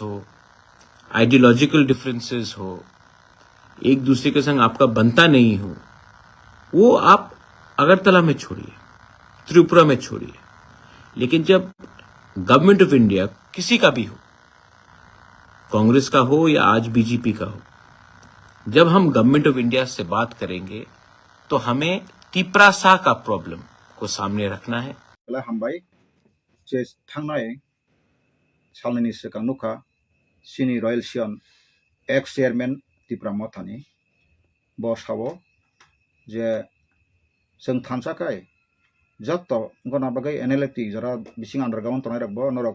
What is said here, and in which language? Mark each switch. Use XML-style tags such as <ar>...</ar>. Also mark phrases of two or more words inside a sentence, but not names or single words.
<hi>हो,</hi> <en>ideological differences</en> <hi>हो, एक दूसरे के संग आपका बनता नहीं हो, वो आप अगरतला में छोड़िए, त्रिपुरा में छोड़िए, लेकिन जब</hi> <en>Government of India</en> <hi>किसी का भी हो, कांग्रेस का हो या आज बीजेपी का हो, जब हम</hi> <en>Government of India</en> <hi>से बात करेंगे तो हमें तिप्रासा का प्रॉब्लम को सामने रखना है।</hi> <brx>हामबाय जे थांनाय सालनि सिगां नुखा सिनि रयेल सियन</brx> <en>ex chairman</en> <brx>तिप्रा मथानि बसावो जे जों थानसाखाय जत गना बागै एनएलएफटी जरा बिसिं आन्डारग्राउन्ड तनाय रखबो नरक</brx>